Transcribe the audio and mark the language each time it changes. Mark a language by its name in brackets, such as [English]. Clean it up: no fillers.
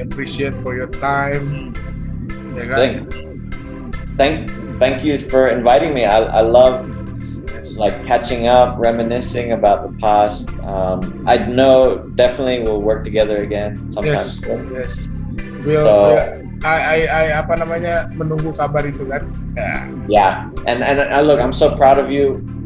[English] Appreciate for your time. [Indonesian] Ya kan? [English] Thank you for inviting me. I love like catching up, reminiscing about the past. I know definitely we'll work together again sometime. Yes. [Indonesian] I apa namanya menunggu kabar itu kan. [English] Yeah. And look, I'm so proud of you.